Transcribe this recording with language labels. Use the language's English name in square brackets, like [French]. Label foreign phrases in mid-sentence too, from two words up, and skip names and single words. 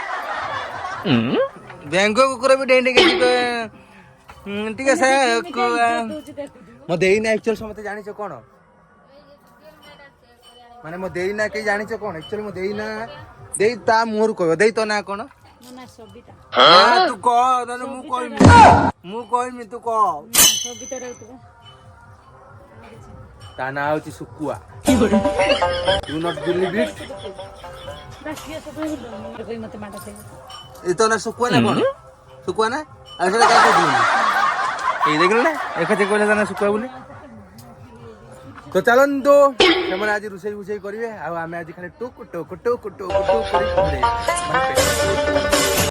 [Odia] ବେଙ୍ଗ କୁକୁର ବି ଡେଇଁ ଡେଇଁ ଟିକେ ସେ ମୋ ଦେଇନା ଆକ୍ଚୁଆଲି ସମସ୍ତେ ଜାଣିଛ କଣ ମାନେ ମୋ ଦେଇନା କେହି ଜାଣିଛ କଣ ଆକ୍ଚୁଆଲି ମୋ ଦେଇନା ଦେଇ ତା ମୁହଁରୁ କହିବ ଦେଇ ତୋ ନାଁ କଣ ତୁ କହ ନହେଲେ ମୁଁ କହିମି ତୁ କହ ତା ନାଁ ହଉଛି ଶୁକୁଆ [English] You not believe it? [Odia] ଏ ତ ନା ଶୁକୁଆ ନା କଣ ଶୁକୁଆ ନା ଆଉ ସେଟା କାଇଁ କହୁଥିଲୁ ଏଇ ଦେଖିଲୁ ନା ଏକାଠି କହିଲେ ତା ନା ଶୁକୁଆ ବୋଲି ତ ଚାଲନ୍ତୁ ସେମାନେ ଆଜି ରୋଷେଇ କରିବେ ଆଉ ଆମେ ଆଜି ଖାଲି ଟୁକ୍ ଟୁକ୍ ଟୁକ୍ ଟୁକ୍ ଟୁକ୍ କରି